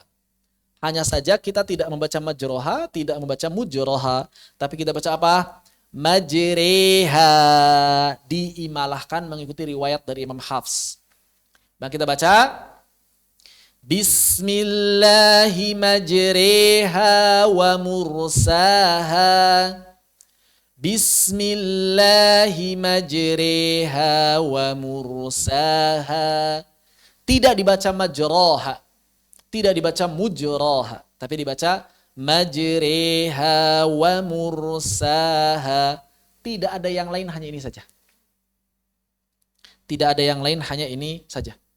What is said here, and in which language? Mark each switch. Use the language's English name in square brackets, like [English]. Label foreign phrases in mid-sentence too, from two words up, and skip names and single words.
[Indonesian] Hanya saja kita tidak membaca majroha, tidak membaca mujroha. Tapi kita baca apa? Majreha. Diimalahkan mengikuti riwayat dari Imam Hafs. Nah kita baca. [Arabic] بسم الله مجراها ومرساها. بسم الله مجراها ومرساها. [Indonesian] Tidak dibaca majroha. Tidak dibaca mujroha. Tapi dibaca [Arabic] مجراها ومرساها. [Indonesian] Tidak ada yang lain, hanya ini saja. Tidak ada yang lain, hanya ini saja.